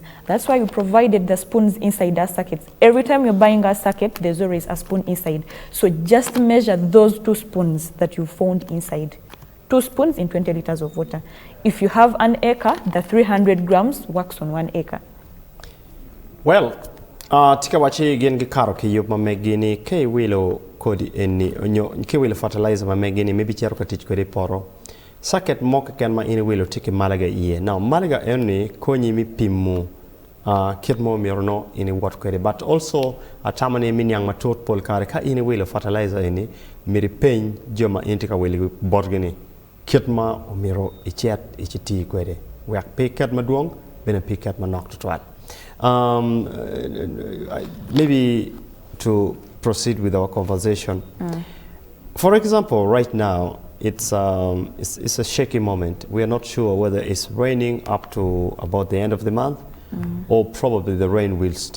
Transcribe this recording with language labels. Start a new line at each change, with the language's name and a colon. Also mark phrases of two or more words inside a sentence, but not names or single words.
English: That's why we provided the spoons inside our circuits. Every time you're buying a circuit, there's always a spoon inside. So just measure those 2 spoons that you found inside. 2 spoons in 20 liters of water. If you have an acre, the 300 grams works on 1 acre. Well,
Acoli: Tika wachi gen gi karo ki yup mamegini ke wilo kodi eni onyo ke wilo fertilizer mamegini maybe chero ka tich kodi poro. Saket moka ken ma ini wilo tiki malaga iye. Now malaga eni konyi mi pimu kitmo mirono ini wat kodi,
English: but also
Acoli: atamani minyang matot pol kare ka ini wilo fertilizer ini miri pen joma intika wilo borgini kitma miro ichet ichiti kodi. Wak pe ket maduong bena pe ket manok tutwat.
English: Maybe to proceed with our conversation. For example, right now it's a shaky moment. We are not sure whether it's raining up to about the end of the month, or probably the rain will stop.